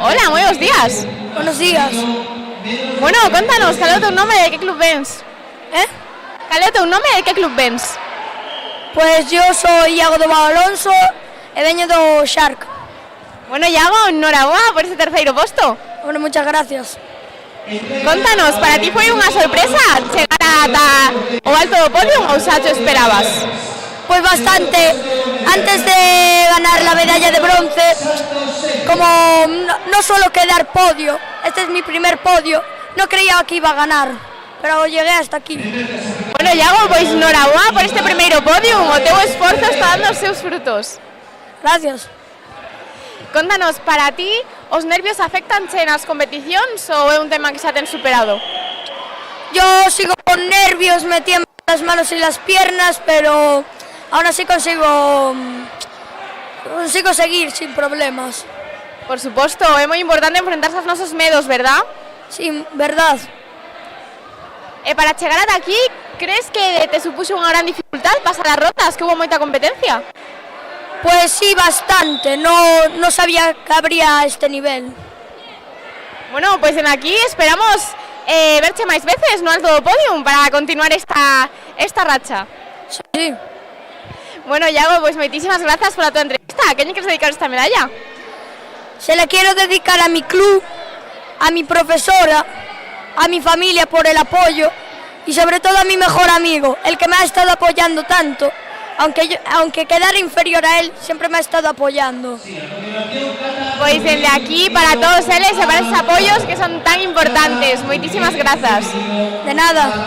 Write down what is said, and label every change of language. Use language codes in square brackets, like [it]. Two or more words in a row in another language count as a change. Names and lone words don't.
[es] Hola, muy buenos días. Buenos días. Bueno, contanos, ¿cuál es tu nombre y de qué club vens? ¿Cuál es tu nombre y de qué club vens? Pues yo soy Iago do Alonso [gl] e veño do Shark. Bueno, Iago, enhorabuena por ese terceiro posto. [es] Bueno, muchas gracias. [gl] Contanos, para ti foi unha sorpresa chegar ata o alto do podio ou xa te esperabas? [es] Pues bastante. Antes de ganar la medalla de bronce, como no suelo quedar podio, este es mi primer podio, no creía que iba a ganar, pero llegué hasta aquí. [gl] Bueno, Iago, pois enhorabuena por este primeiro podio, o teu esforzo está dando os seus frutos. [es] Gracias. [gl] Contanos, para ti, os nervios afectanche nas competicións ou é un tema que xa ten superado? [es] Yo sigo con nervios, me tiemblan las manos y las piernas, pero aún así consigo seguir sin problemas. [gl] Por suposto, é moi importante enfrentarse aos nosos medos, verdad? [es] Sí, verdad. [gl] E para chegar ata aquí, crees que te supuxo unha gran dificultad pasar as rotas, que hubo moita competencia? [es] Pues sí, bastante. No sabía que habría este nivel. [gl] Bueno, pues en aquí esperamos verche máis veces no alto do podium para continuar esta racha. [es] Sí. [gl] Bueno, Iago, pues moitísimas grazas pola tua entrevista. A quen lle queres dedicar esta medalla? [es] Se la quiero dedicar a mi club, a mi profesora, a mi familia por el apoyo y sobre todo a mi mejor amigo, el que me ha estado apoyando tanto. Aunque quedara inferior a él, siempre me ha estado apoyando. [gl] Pois desde aquí para todos eles e para esos apoios que son tan importantes. Moitísimas grazas. [es] De nada.